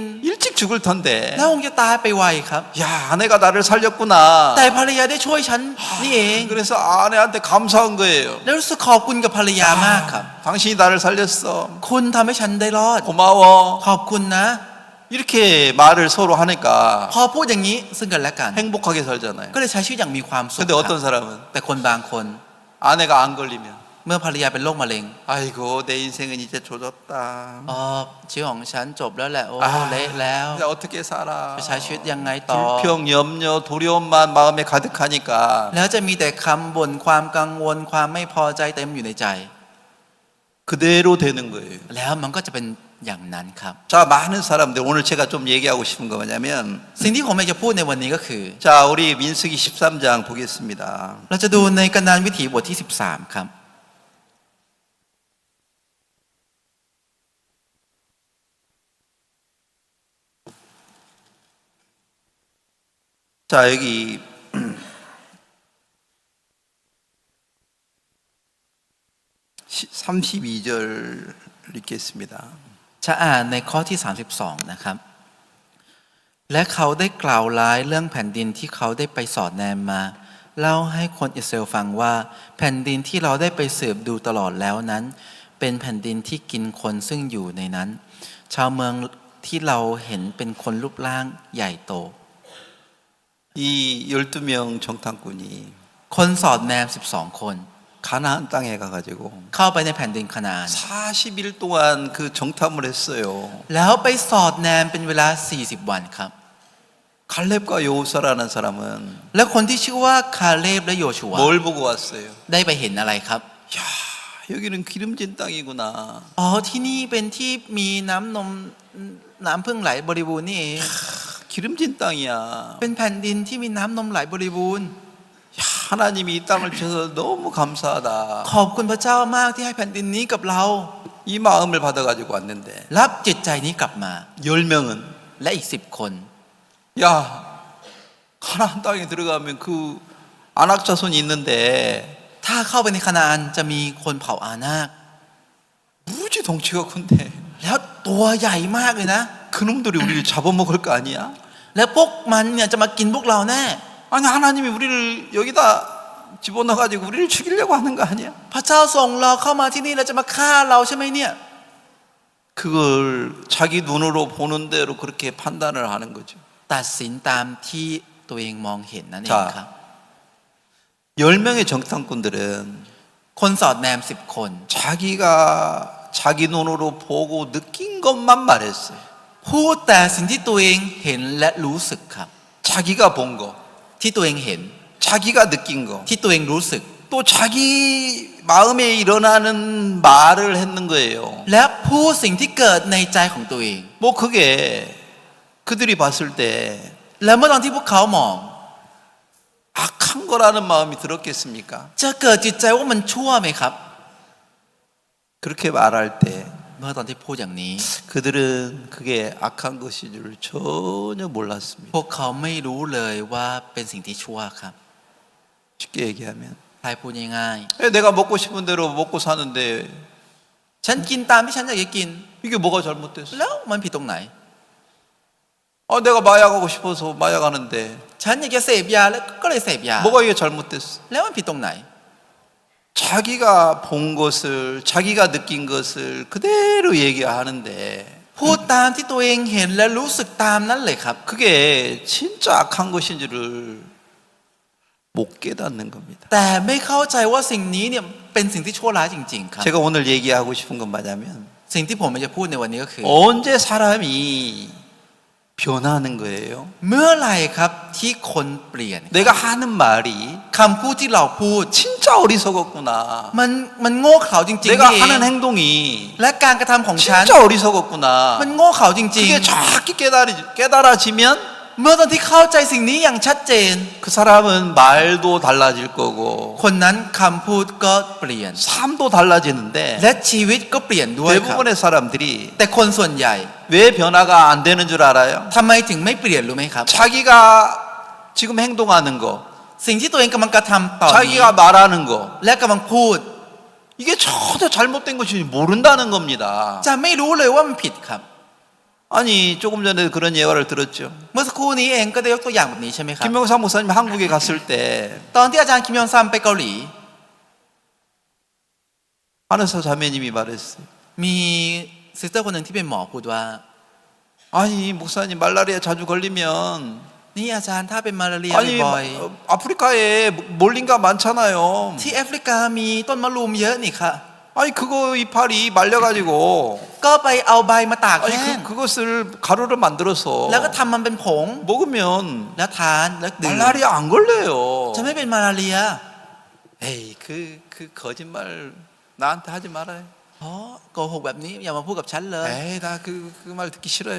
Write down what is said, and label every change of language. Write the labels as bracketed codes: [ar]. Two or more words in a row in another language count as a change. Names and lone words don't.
[ko] 일찍 죽을 텐데. [th] แล้วคงจะตายไปไวครับ [ko] 야, 아내가 나를 살렸구나. [th] แต่ภรรยาได้ช่วยฉันนี่เอง [ko] 그래서 아내한테 감사한 거예요. [th] แล้วรู้สึกขอบคุณกับภรรยามากครับ [ko] 당신이 나를 살렸어. [th] คุณทำให้ฉันได้รอด [ko] 고마워. [th] ขอบคุณนะ [ko] 이렇게 말을 서로 하니까 [th] พอพูดอย่างนี้ซึ่งกันและกัน [ko] 행복하게 살잖아요. [th] ก็เลยใช้ชีวิตอย่างมีความสุข [ko] 근데 [th] ค [ko] 어떤 [th] รับ [ko] 사람은 [th] แต่คนบางคน [ko] 아내가 안 걸리면 [th] เมื่อภรรยาเป็นโรคมะเร็ง [ko] 아이고 내 인생은 이제 조졌다. [th] อ๋อชีวิตของฉันจบแล้วแหละโอ้ [ko] 아, [th] เละแล้ว [ko] 이제 어떻게 살아? [th] จะใช้ชีวิตยังไงต่อ [ko] 불평, 염려, 두려움만 마음에 가득하니까 [th] แล้วจะมีแต่คำบ่นความกังวลความไม่พอใจเต็มอยู่ในใจ [ko] 그대로 되는 거예요. [th] แล้วมันก็จะเป็นอย่างนั้นครับ [ko] 자, 많은 사람들 오늘 제가 좀 얘기하고 싶은 거 뭐냐면 [th] สิ่งที่ผมอยากจะพูดในวันนี้ก็คือ [ko] 자, 우리 민수기 13장 보겠습니다. [th] เราจะดูในกนานวิถีบทที่13ครับ [ko] 자, 여기 32절 읽겠습니다. [th] จะอ่านในข้อที่ 32 นะครับ และเขาได้กล่าวร้ายเรื่องแผ่นดินที่เขาได้ไปสอดแนมมาเล่าให้คนอิสราเอลฟังว่าแผ่นดินที่เราได้ไปสืบดูตลอดแล้วนั้น เป็นแผ่นดินที่กินคนซึ่งอยู่ในนั้น ชาวเมืองที่เราเห็นเป็นคนรูปร่างใหญ่โต [ko] 이 12명 정탐꾼이 [th] คนสอดแนม12 คน [ko] 가나안 땅에 가가지고 [th] เข้าไปในแผ่นดินคานาอัน [ko] 40일 동안 그 정탐을 했어요. [th] แล้วไปสอดแนมเป็นเวลา40 วันครับ [ko] 갈렙과 여호수아라는 사람은 [th] และคนที่ชื่อว่าคาเลบและโยชูวา [ko] 뭘 보고 왔어요? [th] ได้ไปเห็นอะไรครับ [ko] 야, 여기는 기름진 땅이구나. [th] อ๋อที่นี่เป็นที่มีน้ำนมน้ำพึ่งไหลบริบูรณ์นี่เอง [ko] 기름진 땅이야. [th] เป็นแผ่นดินที่มีน้ำนมไหลบริบูรณ์ [ko] 야, 하나님이 이 땅을 주셔서 너무 감사하다. [th] ขอบคุณพระเจ้ามากที่ให้แผ่นดินนี้กับเรา [ko] 이 마음을 받아가지고 왔는데 [th] รับจิตใจนี้กลับมา [ko] 10명은 [th] และอีก10 คน [ko] 야, 가나안 땅에 들어가면 그 아낙 자손이 있는데 [th] ถ้าเข้าไปในคานาอันจะมีคนเผ่าอานาค [ko] 덩치가 큰데 [th] แล้วตัวใหญ่มากเลยนะ [ko] 그놈들이 우리를 잡아먹을 거 아니야? [th] แล้วพวกมันเนี่ยจะมากินพวกเราแน่ [ko] 아니 하나님이 우리를 여기다 집어넣어가지고 우리를 죽이려고 하는 거 아니야? [th] พระเจ้าส่งเราเข้ามาที่นี่แล้วจะมาฆ่าเราใช่ไหมเนี่ย [ko] 그걸 자기 눈으로 보는 대로 그렇게 판단을 하는 거죠. [th] ตัดสินตามที่ตัวเองมองเห็นนั่นเองครับ [ko] 10명의 정탐꾼들은 [th] คนสอดแนม10 คน [ko] 자기가 자기 눈으로 보고 느낀 것만 말했어요. [th] พูดแต่สิ่งที่ตัวเองเห็นและรู้สึกครับ [ko] 자기가 본 거, [th] ที่ตัวเองเห็น [ko] 자기가 느낀 거, [th] ที่ตัวเองรู้สึก [ko] 또 자기 마음에 일어나는 말을 했는 거예요. [th] และพูดสิ่งที่เกิดในใจของตัวเอง [ko] 뭐 그게 그들이 봤을 때 [th] แล้วเมื่อตอนที่พวกเขามอง [ko] 악한 거라는 마음이 들었겠습니까? [th] จะเกิดจิตใจว่ามันชั่วไหมครับ [ko] 그렇게 말할 때 [th] เมื่อตอนที่พูดอย่างนี้ [ko] 그들은 그게 악한 것인 줄 전혀 몰랐습니다. [th] พวกเขาไม่รู้เลยว่าเป็นสิ่งที่ชั่วครับ [ko] 쉽게 얘기하면 [th] ใครพูดง่าย [ko] 내가 먹고 싶은 대로 먹고 사는데 [th] ๆฉันกินตามที่ฉันอยากจะกิน [ko] 이게 뭐가 잘못됐어? [th] แล้วมันผิดตรงไหน [ko] 내가 마약하고 싶어서 마약하는데 [th] ฉันอยากจะเสพยาแล้วก็เลยเสพยา [ko] 뭐가 이게 잘못됐어? [th] แล้วมันผิดตรงไหน [ko] 자기가 본 것을 자기가 느낀 것을 그대로 얘기하는데 [th] พูดตามที่ตัวเองเห็นและรู้สึกตามนั้นเลยครับ [ko] 그게 진짜 악한 것인지를 못 깨닫는 겁니다. [th] แต่ไม่เข้าใจว่าสิ่งนี้เนี่ยเป็นสิ่งที่ชั่วร้ายจริงๆครับ [ko] 제가 오늘 얘기하고 싶은 건 뭐냐면 [th] สิ่งที่ผมจะพูดในวันนี้ก็คือ [ko] 언제 사람이 변하는 거예요? [th] เมื่อไหร่ครับที่คนเปลี่ยน [ko] 내가 하는 말이 [th] คำพูดที่เราพูด [ko] 진짜 어리석었구나. [th] มันโง่เขลาจริงๆ [ko] 내가 [th] นี่เอง [ko] 하는 행동이 [th] และการกระทำของฉัน [ko] 진짜 어리석었구나. [th] มันโง่เขลาจริง [ko] 그게 정확히 깨달아지면 [th] ๆ เมื่อตอนที่เข้าใจสิ่งนี้อย่างชัดเจน [ko] 그 사람은 말도 달라질 거고 [th] คนนั้นคำพูดก็เปลี่ยน [ko] 삶도 달라지는데 [th] และชีวิตก็เปลี่ยนด้วยครับ [ko] 대부분의 사람들이 [th] แต่คนส่วนใหญ่ [ko] 왜 변화가 안 되는 줄 알아요? [th] ทำไมถึงไม่เปลี่ยนรู้ไหมครับ [ko] 자기가 지금 행동하는 거, [th] สิ่งที่ตัวเองกำลังกระทำตอนนี้ [ko] 자기가 말하는 거, [th] และกำลังพูด [ko] 이게 전혀 잘못된 것인지 모른다는 겁니다. [th] จะไม่รู้เลยว่ามันผิดครับ [ko] 아니 조금 전에 그런 예화를 들었죠. [th] เมื่อสักครู่นี้เองก็ได้ยกตัวอย่างแบบนี้ใช่ไหมครับ [ko] 김명삼 목사님 한국에 갔을 때 [th] ตอนที่อาจารย์คิมยองซัมไปเกาหลี [ko] 한의사 자매님이 말했어요. [th] มีซิสเตอร์คนหนึ่งที่เป็นหมอพูดว่า [ko] 아니 목사님 말라리아 자주 걸리면 [th] นี่อาจารย์ถ้าเป็นมาลาเรีย [ko] 아니 [th] บ่อย [ko] 아프리카에 몰린가 많잖아요. [th] ๆที่แอฟริกามีต้นมะรูมเยอะนี่ค่ะ [ko] 아니 그거 이파리 말려가지고 [th] ก็ไปเอาใบมาตากแห้ [ko] 아니 [th] ง [ko] 그것을 가루를 만들어서 [th] แล้วก็ทำมันเป็นผง [ko] 먹으면 [th] แล้วทานแล้วดื่ม [ko] 말라리아 안 걸려요. [th] จะไม่เป็นมาลาเรีย [ko] 에이 그 거짓말 나한테 하지 말아요. [th] เพราะโกหกแบบนี้อย่ามาพูดกับฉันเลย [ko] 에이 나 그 말 듣기 싫어요.